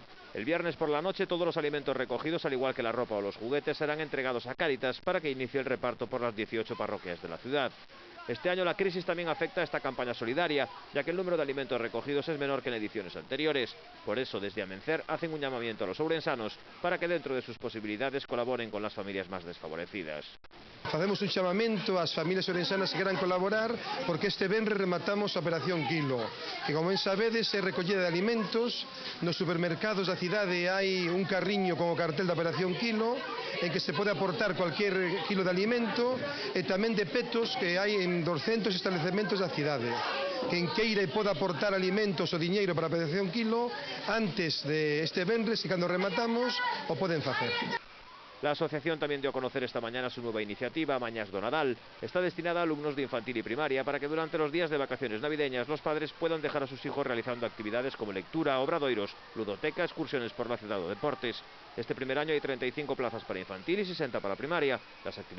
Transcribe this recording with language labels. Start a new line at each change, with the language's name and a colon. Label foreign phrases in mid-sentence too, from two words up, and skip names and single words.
Spanish: El viernes por la noche todos los alimentos recogidos, al igual que la ropa o los juguetes, serán entregados a Cáritas para que inicie el reparto por las 18 parroquias de la ciudad. Este año la crisis también afecta a esta campaña solidaria, ya que el número de alimentos recogidos es menor que en ediciones anteriores. Por eso, desde Amencer hacen un llamamiento a los ourensanos para que dentro de sus posibilidades colaboren con las familias más desfavorecidas.
Galician: Facemos un chamamento ás familias ourensanas que queran colaborar porque este venres rematamos a Operación Kilo, que como ben sabedes é recollida de alimentos. Nos supermercados da cidade hai un carriño con o cartel da Operación Kilo en que se pode aportar cualquier kilo de alimento e tamén de petos que hai en 200 establecementos da cidade. Quen queira e poda aportar alimentos ou diñeiro para a Operación Kilo antes de este venres e cando rematamos o poden facer.
Spanish: La asociación también dio a conocer esta mañana su nueva iniciativa, Mañas do Nadal. Está destinada a alumnos de infantil y primaria para que durante los días de vacaciones navideñas los padres puedan dejar a sus hijos realizando actividades como lectura, obradoiros, ludoteca, excursiones por la ciudad o deportes. Este primer año hay 35 plazas para infantil y 60 para primaria.